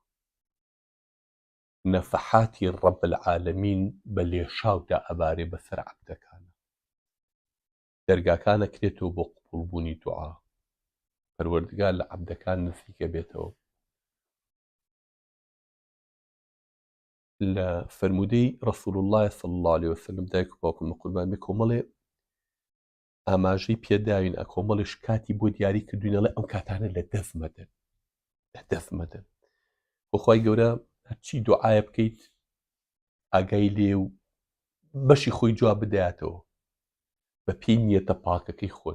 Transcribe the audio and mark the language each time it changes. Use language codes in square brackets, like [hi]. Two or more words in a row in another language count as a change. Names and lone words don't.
[ckb] نەفەحاتی [ar] ڕەب العالەمین [ckb] بە لێشاودا ئەبارێ بەسەر عەبدەکانە. دەرگاکانە کرێتەوە بۆ قبوڵبوونی دوعا. پەروەردگار لە عەبدەکان نزیکە بێتەوە. لە فەرمودەی [ar] ڕەسوول الله صلی الله عليه وسلم [ckb] دایک و باوکم قوربان بێ کۆمەڵێ ئاماژەی پێداوین، کۆمەڵیش کاتی بۆ دیاری کردوینەڵێ ئەو کاتانە لە دەست مەدەن. بۆ خوای گەورە هەرچی دوعایە بکەیت ئاگای لێ و بەشی خۆی جواب بدایەتەوە بە پێی نیەتە پاکەکەی خۆت.